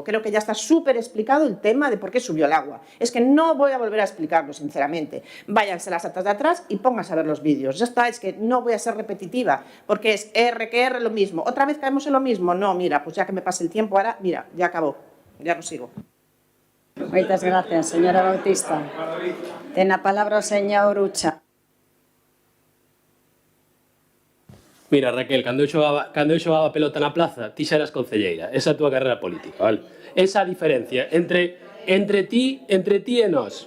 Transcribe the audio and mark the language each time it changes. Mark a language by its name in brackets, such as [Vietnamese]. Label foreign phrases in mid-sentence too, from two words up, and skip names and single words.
[Spanish] Creo que ya está súper explicado el tema de por qué subió el agua. Es que no voy a volver a explicarlo, sinceramente. Váyanse las actas de atrás y pónganse a ver los vídeos. Ya está, es que no voy a ser repetitiva, porque es R que R lo mismo. ¿Otra vez caemos en lo mismo? No, mira, pues ya que me pase el tiempo ahora, mira, ya acabó. Ya no sigo. [Galician] Moitas gracias, señora Bautista. Ten a palabra o señor Ucha. Mira, Raquel, cando eu xogaba pelota na plaza, ti xa eras concelleira. Esa é a túa carreira política, vale? Esa a diferencia entre ti e nós.